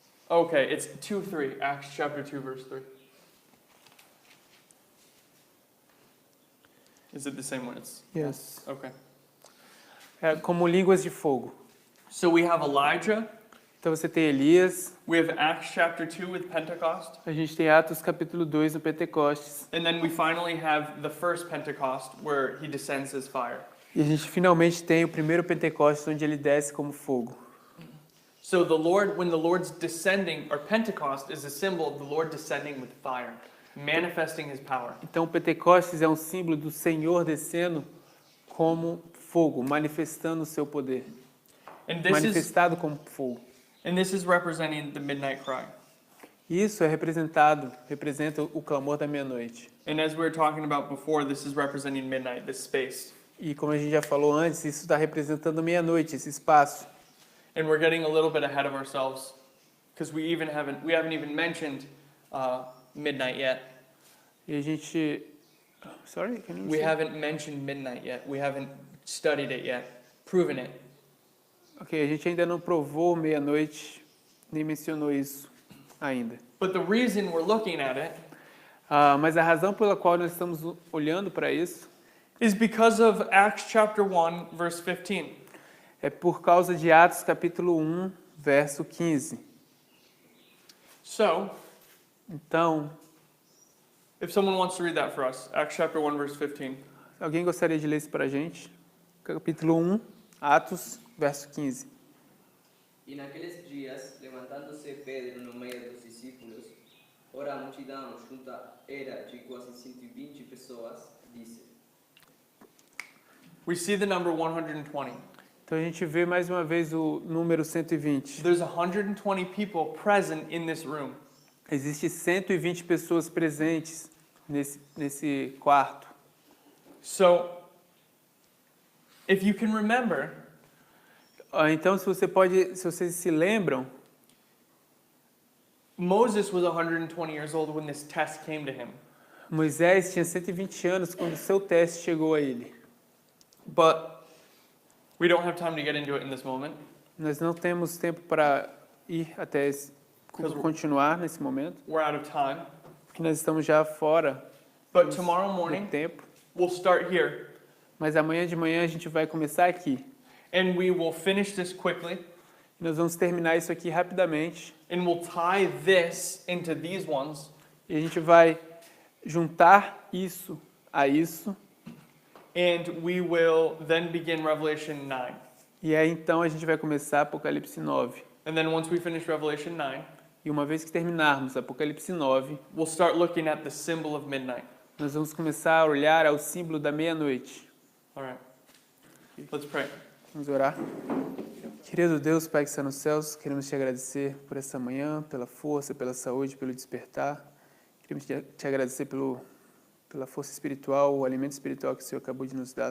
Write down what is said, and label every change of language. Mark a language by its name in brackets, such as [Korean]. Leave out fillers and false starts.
[English] Okay, it's 2:3, Acts chapter 2, verse 3. Is it the same one? It's Yes. okay. [Portuguese] Como línguas de fogo. [English] So we have Elijah. [Portuguese] Então você tem Elias, [English] We have Acts chapter 2 with Pentecost. [Portuguese] a gente tem Atos capítulo 2 no Pentecostes. [English] And then we finally have the first Pentecost where he descends as fire. [Portuguese] E a gente finalmente tem o primeiro Pentecostes onde ele desce como fogo. [English] So the Lord, when the Lord's descending, or Pentecost is a symbol of the Lord descending with fire, manifesting his power. [Portuguese] Então, o Pentecostes é um símbolo do Senhor descendo como fogo, manifestando o seu poder. [English] And [Portuguese] Manifestado como fogo. [English] this is representing the midnight cry. [Portuguese] Isso representa o clamor da meia-noite. [English] And as we were talking about before, this is representing midnight, this space. [Portuguese] E como a gente já falou antes, isso está representando meia-noite, esse espaço. [English] And we're getting a little bit ahead of ourselves because we haven't even mentioned midnight yet. [Portuguese] E a gente... [English] Sorry, can you We say? haven't mentioned midnight yet. We haven't studied it yet, proven it. [Portuguese] Ok, a gente ainda não provou meia-noite, nem mencionou isso ainda. [English] But the reason we're looking at it [Portuguese] Mas a razão pela qual nós estamos olhando para isso [English] is because of Acts chapter 1, verse 15. [Portuguese] é por causa de Atos capítulo 1, verso 15. [English] So, [Portuguese] Então, [English] if someone wants to read that for us, Acts chapter 1, verse 15. [Portuguese] alguém gostaria de ler isso para a gente? Capítulo 1, Atos, verso 15. E naqueles dias, levantando-se Pedro no meio dos discípulos, ora a multidão junta era de quase 120 pessoas, disse: [English] We see the number 120. [Portuguese] Então a gente vê mais uma vez o número 120. [English] There's 120 people present in this room. [Portuguese] Existe 120 pessoas presentes nesse quarto. [English] So, if you can remember, [Portuguese] Então, se vocês se lembram, [English] Moses was 120 years old when this test came to him. [Portuguese] Moisés tinha 120 anos quando o seu teste chegou a ele. [English] But we don't have time to get into it in this moment. [Portuguese] Nós não temos tempo para ir até continuar nesse momento, [English] We're out of time. [Portuguese] porque nós estamos já fora [English] But tomorrow [Portuguese] do [English] morning, [Portuguese] tempo. [English] we'll start here. [Portuguese] Mas amanhã de manhã a gente vai começar aqui. [English] And we will finish this quickly. [Portuguese] Nós vamos terminar isso aqui rapidamente. [English] And we'll tie this into these ones. [Portuguese] E a gente vai juntar isso a isso. [English] And we will then begin Revelation 9. [Portuguese] E aí então a gente vai começar Apocalipse 9. [English] And then once we finish Revelation 9, [Portuguese] E uma vez que terminarmos Apocalipse 9, [English] we'll start looking at the symbol of midnight. [Portuguese] nós vamos começar a olhar ao símbolo da meia-noite. [English] All right. Let's pray. [Portuguese] Vamos orar? Querido Deus, Pai que está nos céus, queremos te agradecer por essa manhã, pela força, pela saúde, pelo despertar. Queremos te agradecer pela força espiritual, o alimento espiritual que o Senhor acabou de nos dar.